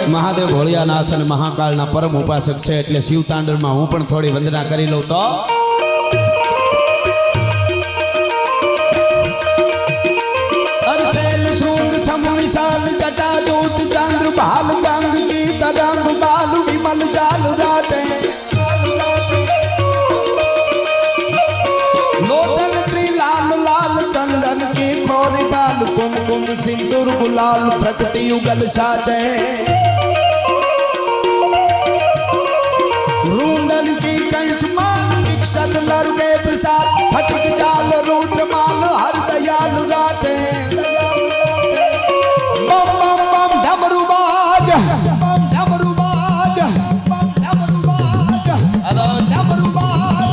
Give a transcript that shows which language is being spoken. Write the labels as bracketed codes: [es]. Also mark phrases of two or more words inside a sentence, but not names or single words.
[gu] મહાદેવ ભોળિયાનાથ અને મહાકાળના પરમ ઉપાસક છે એટલે શિવતાંડવમાં હું પણ થોડી વંદના કરી લઉં તો [hi] अरसेल शृंग सम विशाल जटा दूत चंद्र भाल गंग की तरंग बाल विमल जाल राते लोचन त्रिलाल लाल चंदन की खोरी बाल कुमकुम सिंदूर गुलाल प्रकटी युगल साजे रूंडन की कंठमाल विकसत नर के प्रसाद फटिक जाल रुद्रमाल हर दयाल राटे बम बम बम डमरुबाज बम डमरुबाज बम डमरुबाज डमरुबाज